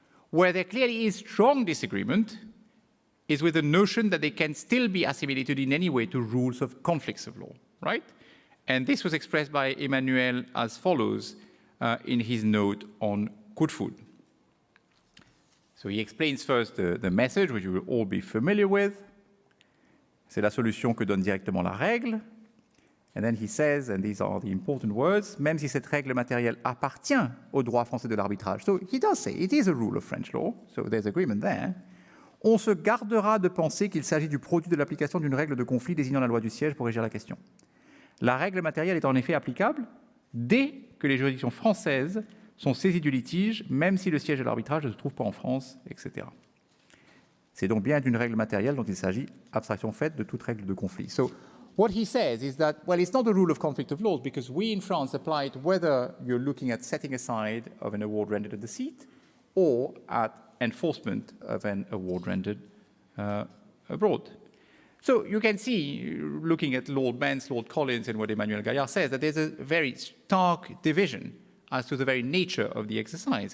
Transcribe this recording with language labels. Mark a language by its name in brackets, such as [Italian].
[English] Where there clearly is strong disagreement is with the notion that they can still be assimilated in any way to rules of conflicts of law, right? And this was expressed by Emmanuel as follows in his note on coup de foudre. So he explains first the message, which you will all be familiar with. [French] C'est la solution que donne directement la règle. [English] And then he says, and these are the important words, [French] même si cette règle matérielle appartient au droit français de l'arbitrage. [English] So he does say it is a rule of French law, so there's agreement there. [French] On se gardera de penser qu'il s'agit du produit de l'application d'une règle de conflit désignant la loi du siège pour régir la question. La règle matérielle est en effet applicable dès que les juridictions françaises sont saisies du litige, même si le siège de l'arbitrage ne se trouve pas en France, etc. C'est donc bien d'une règle matérielle dont il s'agit, abstraction faite de toute règle de conflit. [English] So, what he says is that, well, it's not a rule of conflict of laws because we in France apply it whether you're looking at setting aside of an award rendered at the seat or at enforcement of an award rendered abroad. So you can see, looking at Lord Benz, Lord Collins, and what Emmanuel Gaillard says, that there's a very stark division as to the very nature of the exercise.